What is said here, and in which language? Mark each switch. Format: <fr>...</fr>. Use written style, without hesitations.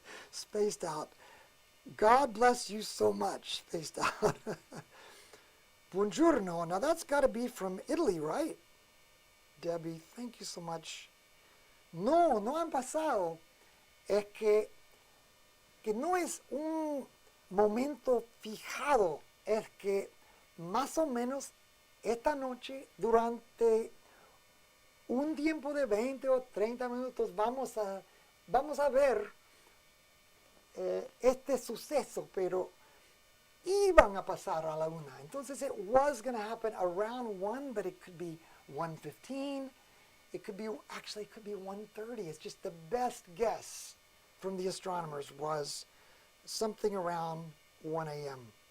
<en>Spaced out. God bless you so much, spaced out. Buongiorno. Now that's got to be from Italy, right? Debbie, thank you so much.</en> <es>No han pasado. Es que no es un momento fijado. Es que más o menos esta noche, durante un tiempo de 20 o 30 minutos, vamos a ver este suceso, pero iban a pasar a la 1.</es> <en>Entonces it was going to happen around 1, but it could be 1:15. It could be, actually it could be 1:30. It's just the best guess from the astronomers was something around 1 a.m.</en>